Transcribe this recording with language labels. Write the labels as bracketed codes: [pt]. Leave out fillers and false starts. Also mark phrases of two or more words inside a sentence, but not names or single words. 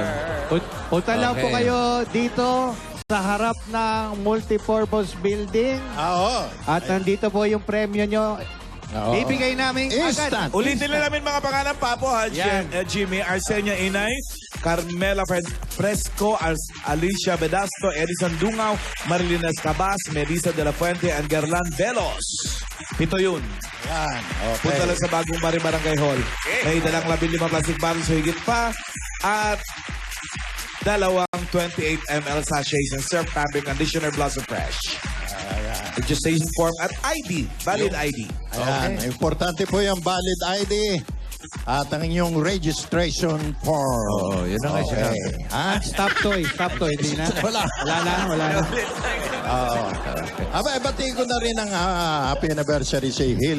[tl] Punta lang po Okay. kayo dito sa harap ng multipurpose building. Oo. At nandito po yung premyo nyo. Ibigay namin agad. Ulitin na namin mga pangalan, Papo, ha? Jimmy, Arsenia Inay, Carmela Fresco, Alicia Bedasto, Edison Dungaw, Marilyn Escabas, Melissa De La Fuente, and Gerlan Velos. Ito yun. Yan. Okay. Punta lang sa bagong Barangay Hall. May dalang 15 [en] plastic bottles, [tl] higit pa. At dalawang 28 [en] ml sachets and surf fabric conditioner [tl] Blossom Fresh. [en] Registration form at ID. Valid ID. [tl] Ayan. Importante po yung [en] valid ID [tl] at ang inyong [en] registration form. [tl] Oo, yun na nga siya. Ha? Stop toy. Hindi na. Wala. Wala na. Oo. Aba, batiin ko na rin ang [en] happy anniversary [tl] si Hill.